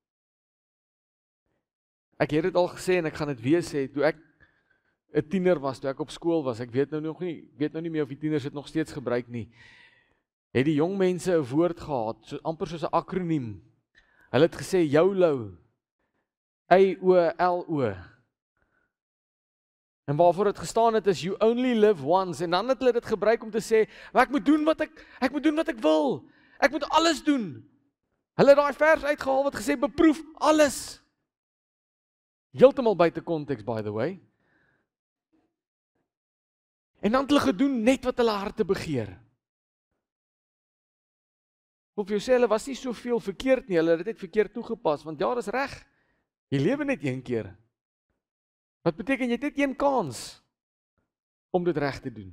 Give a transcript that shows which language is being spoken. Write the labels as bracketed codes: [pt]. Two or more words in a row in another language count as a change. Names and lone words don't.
[af] Ek het dit al gesê en ek gaan dit weer sê, toe ek 'n tiener was, toe ek op skool was, ek weet nou nie meer of die tieners dit nog steeds gebruik nie, het die jong mense 'n woord gehad, amper soos 'n akroniem. Hulle het gesê YOLO, YOLO. En waarvoor het gestaan het is [en] you only live once, [af] en dan het hulle dit gebruik om te sê, ek moet doen wat ek wil, ek moet alles doen. Hulle het daai vers uitgehaal wat gesê, beproef alles. Heeltemal buite konteks, [en] by the way. [af] En dan het hulle gedoen net wat hulle harte begeer. Of jy sê, hulle was nie soveel verkeerd nie, hulle het dit verkeerd toegepas, want ja, dis reg. Jy lewe net een keer. Wat beteken, jy het net een kans om dit reg te doen.